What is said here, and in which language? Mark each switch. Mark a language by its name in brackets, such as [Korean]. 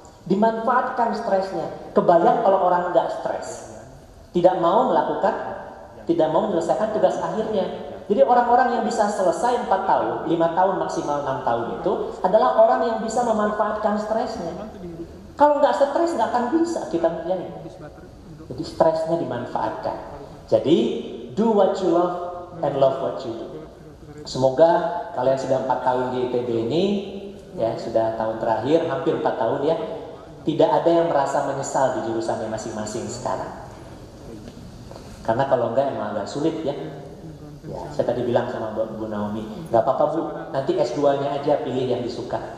[Indonesian] Dimanfaatkan stresnya. Kebayang kalau orang nggak stres, tidak mau melakukan, tidak mau menyelesaikan tugas akhirnya. Jadi orang-orang yang bisa selesai 4 tahun, 5 tahun maksimal 6 tahun itu adalah orang yang bisa memanfaatkan stresnya. Kalau nggak stres nggak akan bisa kita ngerjain. Jadi stresnya dimanfaatkan. Jadi [English] do what you love and love what you do. [Indonesian] Semoga kalian sudah 4 tahun di ITB ini, ya sudah tahun terakhir, hampir 4 tahun ya, tidak ada yang merasa menyesal di jurusannya masing-masing sekarang. Karena kalau enggak emang agak sulit ya. Ya, saya tadi bilang sama Bu Naomi, nggak apa-apa Bu, nanti S2-nya aja pilih yang disuka.